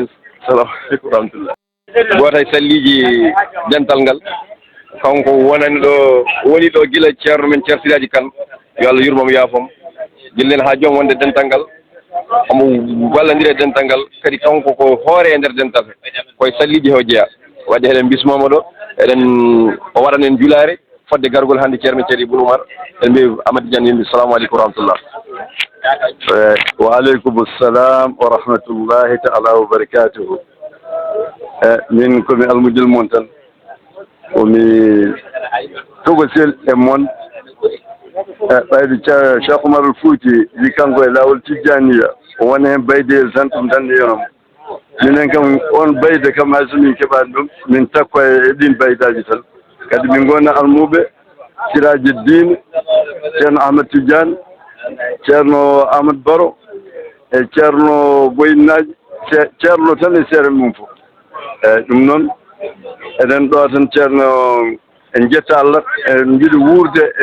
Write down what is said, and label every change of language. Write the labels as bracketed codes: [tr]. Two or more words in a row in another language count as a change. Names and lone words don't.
[ar] السلام عليكم ورحمة الله. [ff] Goto e salliji dental ngal kanko wonani ɗo woni ɗo gila ceerno men Ceerno Siraji Kane yo Allah yurmomo yaafom gillen ha joom wonde dental ngal omo wallodiri e dental ngal kadi kanko ko hoore e nder dental koye salliji o jeeya wadde eɗen bismomo ɗo eɗen o waɗan en julare fodde gargol hannde ceerno ceerno Ibou Oumar en mbi Amadou Diane yimɓe [ar] سلام عليكم ورحمة الله. وعليكم السلام ورحمة الله تعالى وبركاته. [ff] Min komi almudel mon tan komi togosel e mon ɓayde Cheikh Oumar Fouti wi kanko e laawol tijjaniya o woni hen bayde e santum tan yenom minen kam on bayde kam hay so min keɓani ɗum min takko e ɗin baydaji tan kadi min gonna almuɓe Siraji Dine ceerno Ahmad Tidiane ceerno Amadou Baro e ceerno Boyinaji ceerno tan e seere mum fof eyyi ɗum noon eɗen ɗo tan ceerno en jetta Allah en jiiɗi wuurde e